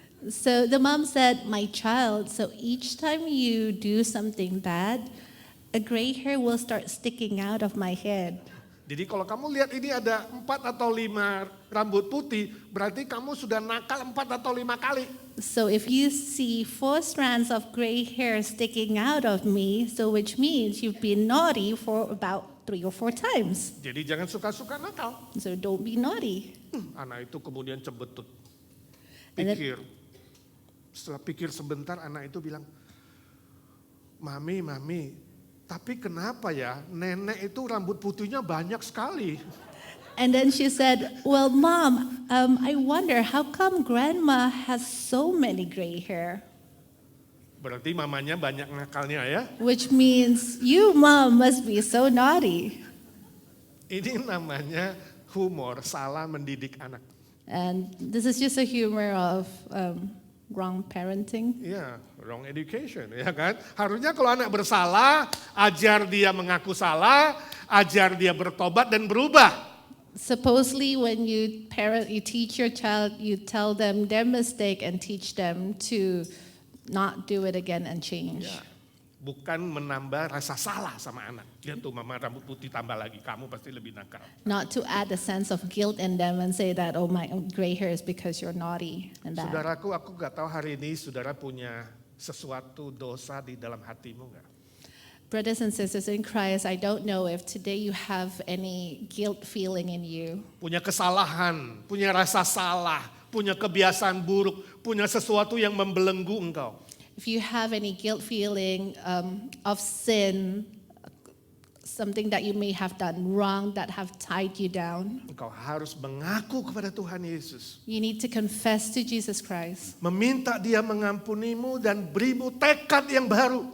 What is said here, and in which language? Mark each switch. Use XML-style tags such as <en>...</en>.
<en>So the mom said, my child, so each time you do something bad, a gray hair will start sticking out of my head.</en> <id>Jadi kalau kamu lihat ini ada 4 atau 5 rambut putih, berarti kamu sudah nakal 4 atau 5 kali.</id> <en>So if you see 4 strands of gray hair sticking out of me, so which means you've been naughty for about 3 or 4 times.</en> <id>Jadi jangan suka-suka nakal.</id> <en>So don't be naughty.</en> <id>Anak itu kemudian cebetut.</id> <en>And</en> <id>Pikir. Setelah pikir sebentar anak itu bilang, Mami, tapi kenapa ya nenek itu rambut putihnya banyak sekali.</id> <en>And then she said, well, Mom, I wonder how come Grandma has so many gray hair?</en> <id>Berarti mamanya banyak nakalnya ya.</id> <en>Which means you, Mom, must be so naughty.</en> <id>Ini namanya humor, salah mendidik anak.</id> <en>And this is just a humor of wrong parenting.</en> <id>Iya,</id> <en>wrong education,</en> <id>ya kan? Harusnya kalau anak bersalah, ajar dia mengaku salah, ajar dia bertobat dan berubah.</id> <en>Supposedly when you teach your child, you tell them their mistake and teach them to not do it again and change.</en> <id>Ya. bukan menambah rasa salah sama anak. Lihat tuh mama rambut putih tambah lagi, kamu pasti lebih nakal.</id> <en>Not to add a sense of guilt in them and say that, oh, my gray hair is because you're naughty and bad.</en> <id>Saudaraku, aku gak tahu hari ini saudara punya sesuatu dosa di dalam hatimu gak?</id> <en>Brothers and sisters in Christ, I don't know if today you have any guilt feeling in you.</en> <id>Punya kesalahan, punya rasa salah, punya kebiasaan buruk, punya sesuatu yang membelenggu engkau.</id> <en>If you have any guilt feeling of sin, something that you may have done wrong that have tied you down,</en> <id>Engkau harus mengaku kepada Tuhan Yesus.</id> <en>you need to confess to Jesus Christ</en> <id>Meminta dia mengampunimu dan berimu tekad yang baru.</id>